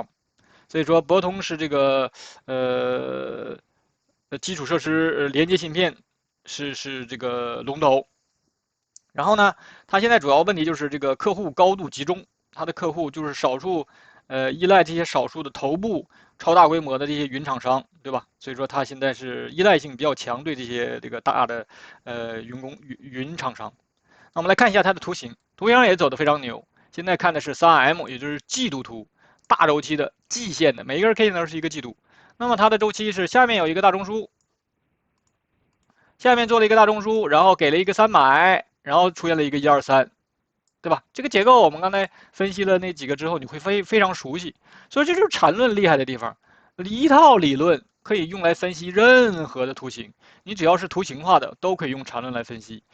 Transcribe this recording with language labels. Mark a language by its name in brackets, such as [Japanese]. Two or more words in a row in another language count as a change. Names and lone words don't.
[Chinese] 所以說博通是這個基礎設施連接芯片是這個龍頭。然後呢，它現在主要問題就是這個客戶高度集中，它的客戶就是少數依賴這些少數的頭部超大規模的这些雲廠商，对吧？所以说它现在是依赖性比较强，对这些这个大的云厂商。那我们来看一下它的图形，图形上也走得非常牛。现在看的是 3M， 也就是季度图，大周期的季线的，每一根 K 线都是一个季度。那么它的周期是下面有一個大中樞，下面做了一個大中樞，然後給了一個300，然後出現了一個123，對吧？這個結構我們剛才分析了那幾個之後，你會非常熟悉。所以這就是纏論厲害的地方，一套理論可以用來分析任何的圖形，你只要是圖形化的，都可以用纏論來分析。